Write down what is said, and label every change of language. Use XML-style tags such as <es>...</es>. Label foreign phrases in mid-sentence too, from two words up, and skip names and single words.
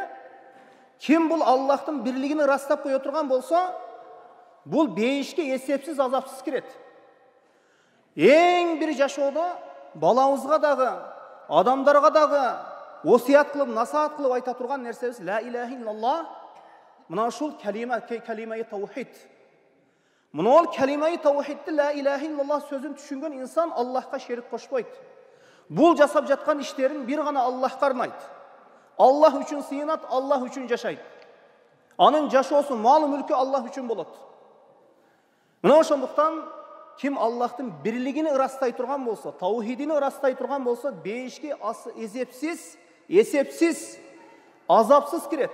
<ky>Ким бул Аллахтын бирлигини растап кое турган болсо, бул бейишке эсепсиз азапсыз кирет. Эң бир жашоодо балабызга дагы, адамдарга дагы осият кылып, насаат кылып айта турган нерсебиз</ky> <ar>لا إله إلا الله.</ar> <ky>Мына ушул калимаи таухид. Мына ол калимаи таухидди</ky> <ar>لا إله إلا الله</ar> <ky>сөзүн түшүнгөн инсан Аллахка шерик кошпойт. Бул жасап жаткан иштерин бир гана Аллахка арнайт. Аллах үчүн сыйынат, Аллах үчүн жашайт. Анын жашоосу, малы, мүлкү Аллах үчүн болот. Мына ошондуктан ким Аллахтын бирлигини ырастай турган болсо, таухидини ырастай турган болсо, бейишке эсепсиз, азапсыз кирет.</ky>